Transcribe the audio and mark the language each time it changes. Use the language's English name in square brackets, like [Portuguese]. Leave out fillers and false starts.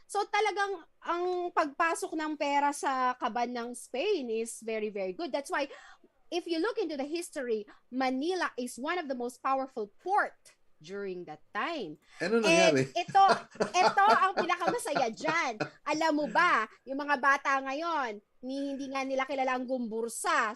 [Filipino] So talagang ang pagpasok ng pera sa kaban ng Spain is very, very good. [English] That's why if you look into the history, Manila is one of the most powerful port during that time. [Filipino] Ano nangyari? And ito ang pinakamasaya dyan. Alam mo ba, yung mga bata ngayon, hindi nga nila kilala ang gumbursa.